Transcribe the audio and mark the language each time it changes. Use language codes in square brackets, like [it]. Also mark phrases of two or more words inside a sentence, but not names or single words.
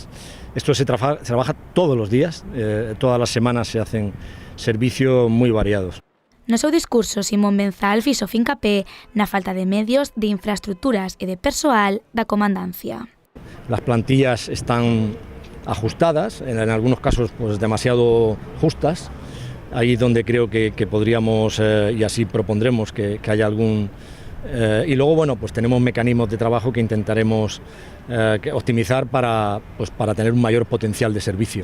[es] Esto se trabaja todos los días, todas las semanas se hacen servicios muy variados. [gl] No seu discurso, Simón Benzal fixo fincapé na falta de medios, de infraestructuras e de persoal da comandancia. [es] Las plantillas están ajustadas, en algunos casos pues demasiado justas, ahí donde creo que podríamos y así propondremos que haya algún... y luego bueno, pues tenemos mecanismos de trabajo que intentaremos optimizar para tener un mayor potencial de servicio.